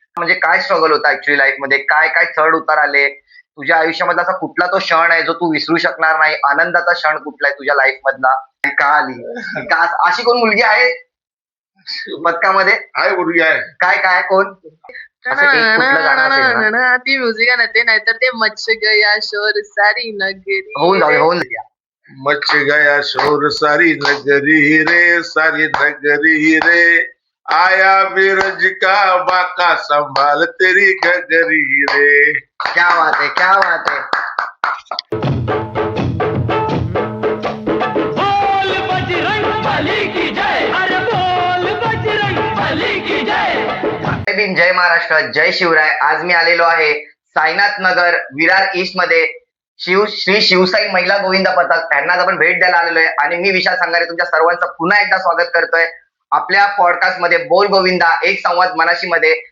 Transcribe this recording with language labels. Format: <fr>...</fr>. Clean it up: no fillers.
<mr>म्हणजे काय स्ट्रगल होता ऍक्च्युअली लाईफ मध्ये, काय काय चढ उतार आले तुझ्या आयुष्यामधला, असा कुठला तो क्षण आहे जो तू विसरू शकणार नाही, आनंदाचा क्षण कुठला आहे तुझ्या लाईफ मधला, का आली का अशी कोण मुलगी आहे पथकामध्ये? आहे मुलगी आहे. काय काय कोण असं एक कुठलं गाणं असेल ना? ती म्युझिक आहे ना ते, नाहीतर ते</mr> <hi>मच्छ गया शोर सारी नगरी.</hi> <mr>होऊन जाऊ होऊन जाऊ.</mr> <hi>मच गया शोर सारी नगरी रे, सारी नगरी रे, आया बिरज का बाका संभाल तेरी गगरी रे. क्या बात है, क्या बात है. बोल बजरंग बली की जय, अरे बोल बजरंग बली की जय.</hi> <mr>जय भीम, जय महाराष्ट्र, जय शिवराय. आज मी आलेलो आहे साईनाथ नगर विरार ईस्ट मध्ये श्री शिवसाई महिला गोविंद पथक यांना आपण भेट द्यायला आलेलो आहे. आणि मी विशाल संघारे तुमच्या सर्वांचं पुन्हा एकदा स्वागत करतोय आपल्या पॉडकास्ट मध्ये बोल गोविंदा एक संवाद मनाशी मध्ये.</mr>